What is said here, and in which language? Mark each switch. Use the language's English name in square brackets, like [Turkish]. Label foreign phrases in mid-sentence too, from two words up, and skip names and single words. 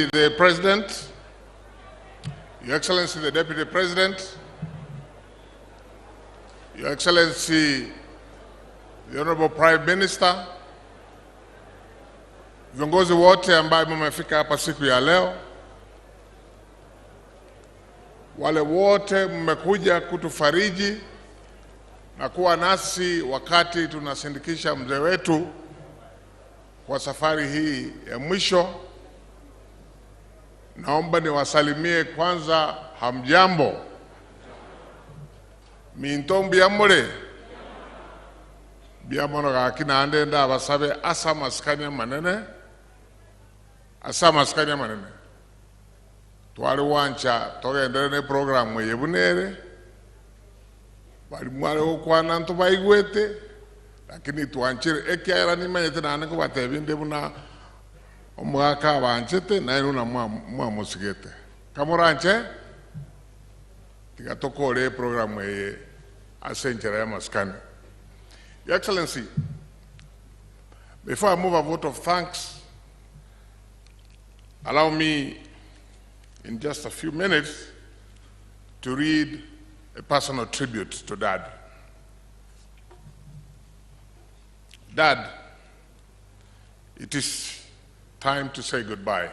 [English] the President, Your Excellency the Deputy President, Your Excellency the Honorable Prime Minister, [Swahili] viongozi wote ambao mmefika hapa siku ya leo, wale wote mmekuja kutufariji na kuwa nasi wakati tunasindikisha mzee wetu kwa safari hii ya mwisho. Naomba niwasalimie kwanza, hamjambo. [Gusii] Mintombi amore. Biamono gakina ande nda basabe asa maskanya manene. Asa maskanya manene. Twali wancha togendere ne program yebunere. Bali mwale okwana nto baigwete. Lakini tuanchire ekiara ni manyete na anako batebinde buna omwaka banchete na ino na mwa musigete kamoranche tigatokore program ye asenjera ya maskani. [English] Your Excellency, before I move a vote of thanks, allow me in just a few minutes to read a personal tribute to Dad. Dad, it is time to say goodbye.